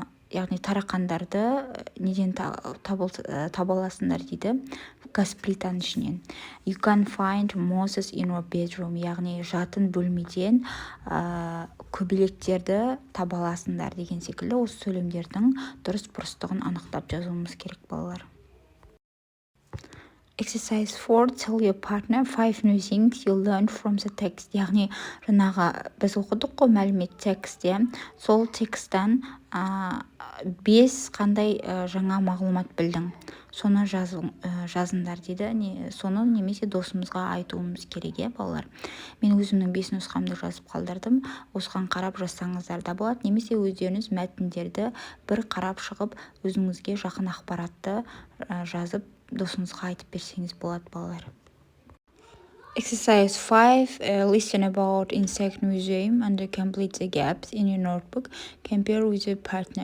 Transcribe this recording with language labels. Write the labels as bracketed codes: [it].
[kk] яғни тарақандарды неден таба аласыңдар дейді, газ плитаның ішінен. [en] You can find mosses in your bedroom, [kk] яғни жатын бөлмеден көбелектерді таба аласыңдар деген секілді. Осы сөйлемдердің дұрыс бұрыстығын анықтап жазуымыз керек, балалар. [en] Exercise 4. Tell your partner 5 new things you learned from the text. [kk] Яғни жаңағы біз оқыдық қой мәлімет текстте. Сол тексттен 5 қандай жаңа мағлұмат білдің. Соны жазыңдар дейді. Соны немесе досымызға айтуымыз керек, балалар. Мен өзімнің 5 нұсқамды жазып қалдырдым. Осыған қарап жазсаңыздар да болады. Немесе өздеріңіз мәтіндерді бір қарап шығып, өзіңізге жақын ақпаратты жазып досыңызға айтып берсеңіз болады, балалар. [en] Exercise 5. Listen about insect museum and complete the gaps in your notebook. Compare with your partner.